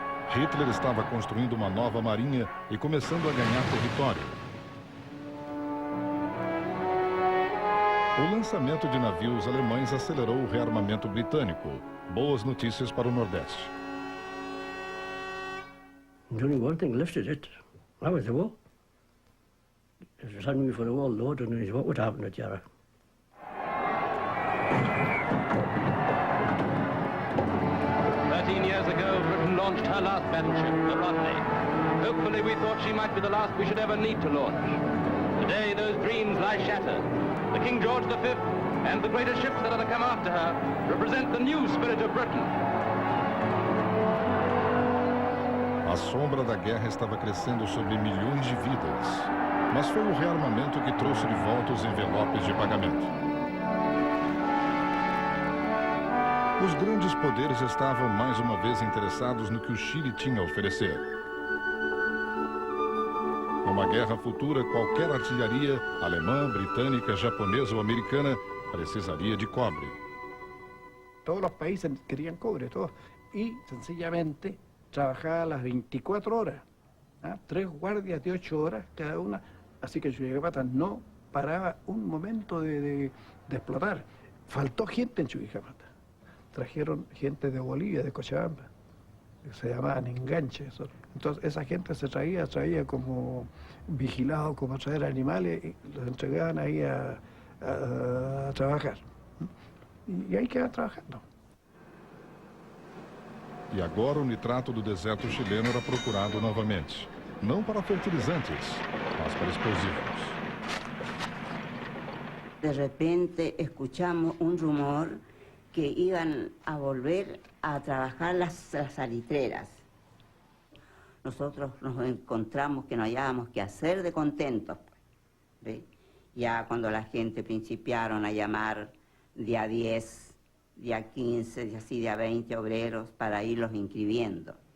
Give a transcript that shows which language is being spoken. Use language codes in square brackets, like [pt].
[pt] Hitler estava construindo uma nova marinha e começando a ganhar território. O lançamento de navios alemães acelerou o rearmamento britânico. Boas notícias para o Nordeste. [en] Only one thing lifted it. That was the war. If it hadn't been for the war, Lord knows what would happen to Jarrah. 13 years ago, Britain launched her last battleship, the Rodney. Hopefully, we thought she might be the last we should ever need to launch. Today, those dreams lie shattered. The King George V and the greater ships that are to come after her represent the new spirit of Britain. [pt] A sombra da guerra estava crescendo sobre milhões de vidas, mas foi o rearmamento que trouxe de volta os envelopes de pagamento. Os grandes poderes estavam mais uma vez interessados no que o Chile tinha a oferecer. Numa guerra futura, qualquer artilharia, alemã, britânica, japonesa ou americana, precisaria de cobre. [es] Todos los países querían cobre, todos. Y sencillamente trabajaba las 24 horas, 3 guardias de 8 horas cada una, así que Chuquicamata no paraba un momento de explotar. Faltó gente en Chuquicamata. Trajeron gente de Bolivia, de Cochabamba, que se llamaban enganches. Entonces esa gente se traía como vigilados, como traer animales, y los entregaban ahí a trabajar. Y ahí quedaban trabajando. [pt] E agora o nitrato do deserto chileno era procurado novamente. Não para fertilizantes, mas para explosivos. [es] De repente escuchamos un rumor que iban a volver a trabajar las salitreras. Nosotros nos encontramos que no hallábamos qué hacer de contentos. ¿Ve? Ya cuando la gente principiaron a llamar de a 10, de a 15, de así de a 20 obreros para irlos inscribiendo.